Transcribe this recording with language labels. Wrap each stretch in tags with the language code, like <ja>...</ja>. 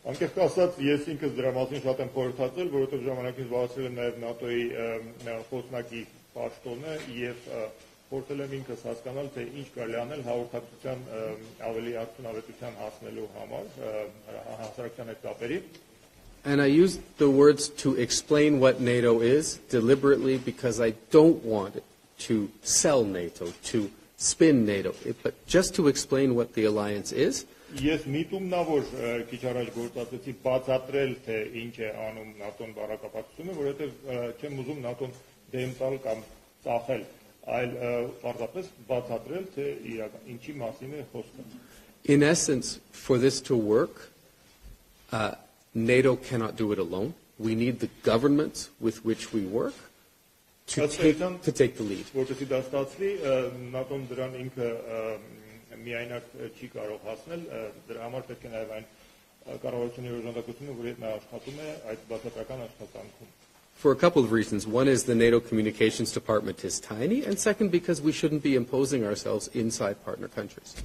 <hy>Անկեղծ ասած, ես ինքս դրա մասին շատ եմ խորհրդածել, որովհետև ժամանակին զբաղեցրել եմ նաև ՆԱՏՕ-ի խոսնակի պաշտոնը եւ փորձել եմ ինքս հասկանալ, թե ինչ կարելի անել հաղորդակցության ավելի արդյունավետության հասնելու համար հասարակության հետ կապերի։</hy> <en>And I used the words to explain what NATO is deliberately because I don't want it to sell NATO, to spin NATO, but just to explain what the alliance is.</en> <hy>Ես միտումն ա որ քիչ առաջ գործածեցի բացատրել թե ինչ է անում ՆԱՏՕ-ն բառակապակցությունը, որովհետև չեմ ուզում ՆԱՏՕ-ն դեմ տալ կամ ծախել, այլ պարզապես բացատրել թե իրական ինչի մասին է խոսքը։</hy> <en>In essence, for this to work, NATO cannot do it alone. We need the governments with which we work to take the lead.</en> <hy>Որտեղի դա ստացվի, ՆԱՏՕ-ն դրան ինքը միայնակ չի կարող հասնել, դրա համար պետք է նաև այն կառավարությունների օժանդակությունը, որի հետ նա աշխատում է այդ բացատրական աշխատանքում։</hy> <en>For a couple of reasons. One is the NATO communications department is tiny, and second, because we shouldn't be imposing ourselves inside partner countries.</en>